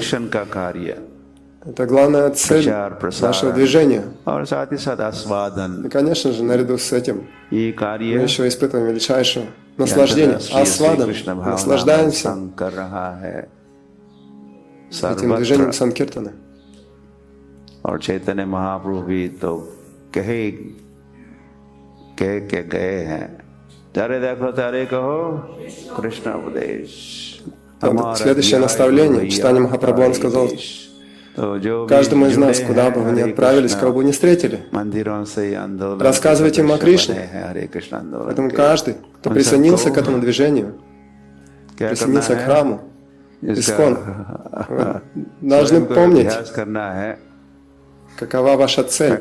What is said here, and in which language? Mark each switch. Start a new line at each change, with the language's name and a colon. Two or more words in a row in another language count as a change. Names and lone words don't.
Russian: Это главная цель нашего движения. И, конечно же, наряду с этим мы еще испытываем величайшее наслаждение. Асвадан. Наслаждаемся этим движением Санкиртана.
Hindi: और चैतन्य महाप्रभु भी तो कह के गए हैं,
Bangla: তারে দেখো তারে কহো কৃষ্ণ উপদেশ।
Russian: Следующее наставление, читание Махапрабху, он сказал каждому из нас, куда бы вы ни отправились, кого бы ни встретили, рассказывайте им о Кришне. Поэтому каждый, кто присоединился к этому движению, присоединился к храму, Искон, должны помнить, какова ваша цель.